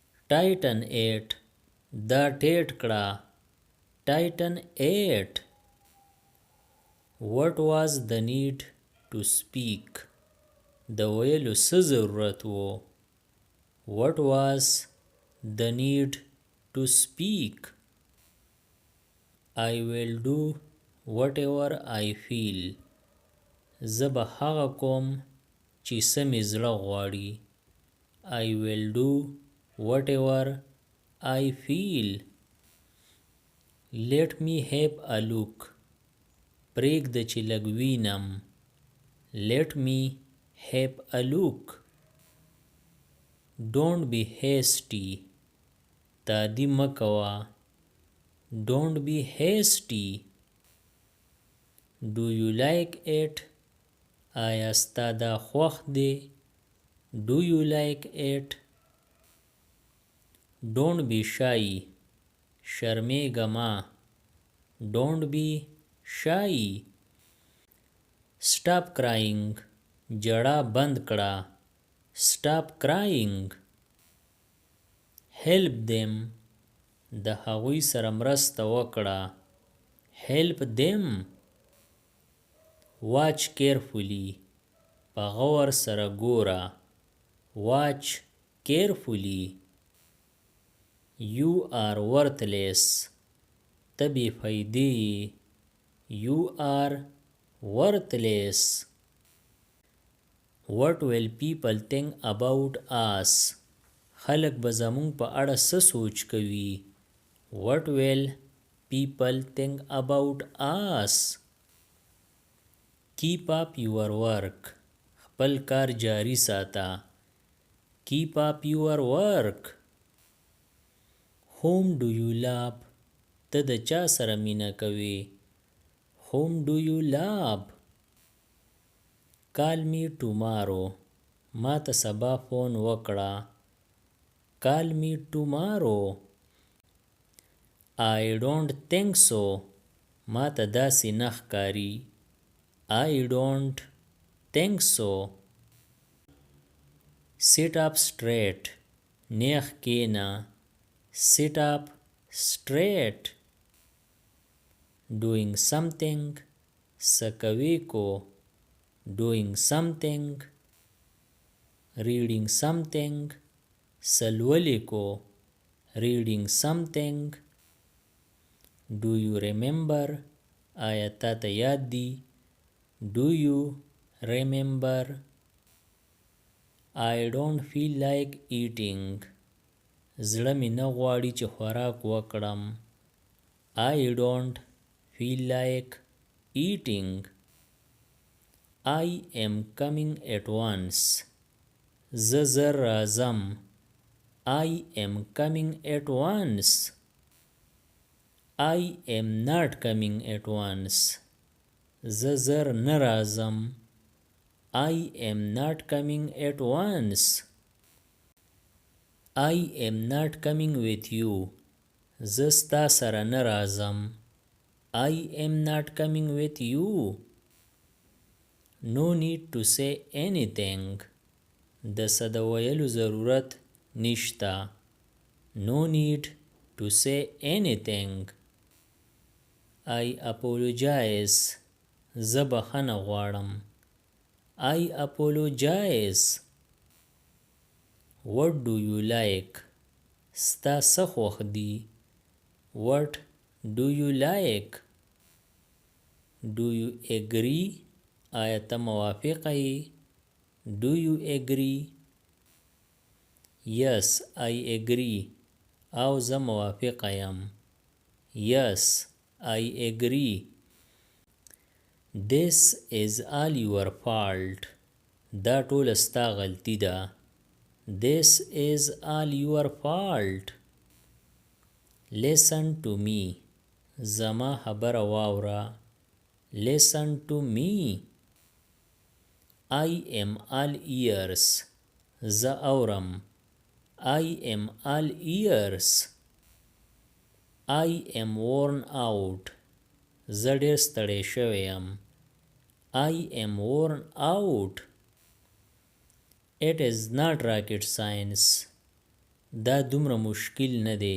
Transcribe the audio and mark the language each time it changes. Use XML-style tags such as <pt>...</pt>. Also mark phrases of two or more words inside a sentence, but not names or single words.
<en>tighten it</en> <ps>دا ټیټ کړه</ps> <en>tighten it what was the need to speak</en> <ps>د ویلو څه ضرورت و</ps> <en>what was the need to speak I will do whatever I feel</en> <ps>زه به هغه کوم چې څه مې زړه غواړي</ps> <en>I will do whatever I feel let me have a look</en> <ps>پرېږده چې لږ وینم</ps> <en>let me have a look don't be hasty</en> <ps>تادي مه کوه</ps> <en>don't be hasty do you like it</en> <ps>آیا ستا دا خوښ دی</ps> <en>do you like it don't be shy</en> <ps>شرمېږه مه</ps> <en>don't be shy stop crying</en> <ps>جړا بند کړه</ps> <en>stop crying help them</en> <ps>د هغوی سره مرسته وکړه</ps> <en>help them watch carefully</en> <ps>په غور سره ګوره</ps> <en>watch carefully you are worthless</en> <ps>ته بې فایدې</ps> <en>you are worthless what will people think about us</en> <ps>خلک به زمونږ په اړه څه سوچ کوي</ps> <en>what will people think about us keep up your work</en> <ps>خپل کار جاری ساته</ps> <en>keep up your work whom do you love</en> <ps>ته د چا سره مینه کوي</ps> <en>whom do you love call me tomorrow</en> <ps>ما ته سبا فون وکړه</ps> <en>call me tomorrow I don't think so</en> <ps>ما ته داسې نه ښکاري</ps> <en>I don't think so sit up straight</en> <ps>نیغ کېنه</ps> <en>sit up straight doing something</en> <ps>څه کوي کو</ps> <en>doing something reading something</en> <ps>څه لولي کو</ps> <en>reading something do you remember</en> <ps>آیا تا ته یاد دی</ps> <en>do you remember I don't feel like eating</en> <ps>زړه مې نه غواړي چې خوراک وکړم</ps> <en>I don't feel like eating I am coming at once</en> <ps>زه زر راځم</ps> <en>I am coming at once I am not coming at once</en> <ps>زه زر نه راځم</ps> <en>I am not coming at once I am not coming with you</en> <ps>زه ستا سره نه راځم</ps> <en>I am not coming with you no need to say anything</en> <ps>د څه د ویلو ضرورت نشته</ps> <en>no need to say anything I apologize</en> <ps>زه بخښنه غواړم</ps> <en>I apologize what do you like</en> <ps>ستا څه خوښ دي</ps> <en>what do you like do you agree</en> <ps>آیا ته موافقه یې</ps> <en>do you agree yes I agree</en> <ps>او زه موافقه یم</ps> <en>yes I agree this is all your fault</en> <ps>دا ټول ستا غلطی ده</ps> <en>this is all your fault listen to me</en> <ps>زما خبره واوره</ps> <en>listen to me I am all ears</en> <ps>زه اورم</ps> <en>I am all ears I am worn out</en> <ps>زه ډېر ستړی شوی یم</ps> <en>I am worn out It is not rocket science</en> <ps>دا دومره مشکل نه دی.</ps>